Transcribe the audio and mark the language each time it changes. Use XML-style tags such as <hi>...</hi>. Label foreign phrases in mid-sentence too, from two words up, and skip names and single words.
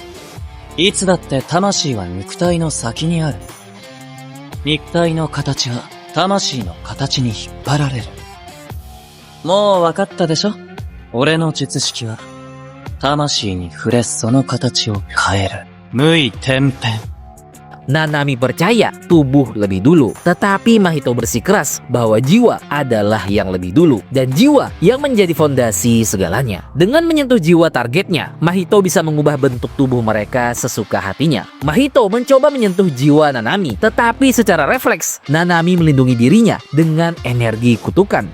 <ja>いつだって魂は肉体の先にある。肉体の形は魂の形に引っ張られる。もう分かったでしょ？俺の術式は、魂に触れその形を変える。無為転変。</ja> <id>Nanami percaya tubuh lebih dulu, tetapi Mahito bersikeras bahwa jiwa adalah yang lebih dulu dan jiwa yang menjadi fondasi segalanya. Dengan menyentuh jiwa targetnya, Mahito bisa mengubah bentuk tubuh mereka sesuka hatinya. Mahito mencoba menyentuh jiwa Nanami, tetapi secara refleks Nanami melindungi dirinya dengan energi kutukan.</id>